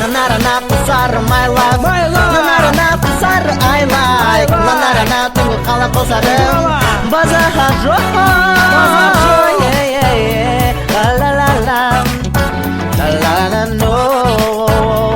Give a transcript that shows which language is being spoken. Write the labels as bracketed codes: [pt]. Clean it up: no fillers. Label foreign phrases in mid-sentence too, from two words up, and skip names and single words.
[kk] Нанарана Құлсары [en] my love, [kk] нанарана Құлсары [en] I like, [kk] нанарана түн қала Құлсарым базар жоқ. La la la la, la la la no.